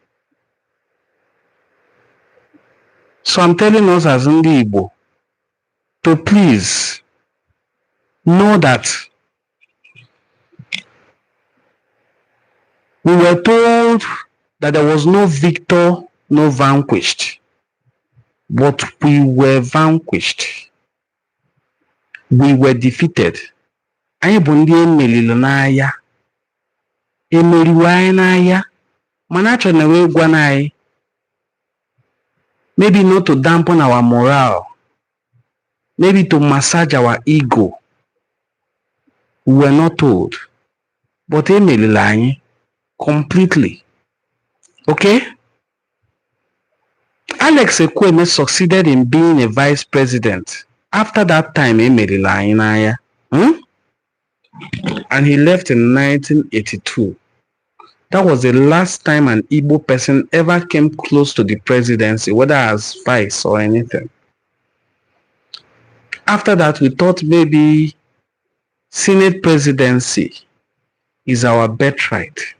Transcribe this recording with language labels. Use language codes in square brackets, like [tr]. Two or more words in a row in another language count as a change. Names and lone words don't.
[en] So I'm telling us as Ndi Igbo to please know that we were told that there was no victor, no vanquished. But we were vanquished. We were defeated. [ig] Anyị bụ ndị emeriri n'agha. Emeriwe anyị n'agha. Mana achọrọ na wee gwa anyị. [en] Maybe not to dampen our morale. Maybe to massage our ego. We were not told. But [ig] emeriri anyị [en] completely. Okay? Alex Ekweme succeeded in being a vice president. After that time, [ig] emeriri anyị n'agha. [en] And he left in 1982. That was the last time an Igbo person ever came close to the presidency, whether as vice or anything. After that, we thought maybe Senate presidency is our birthright.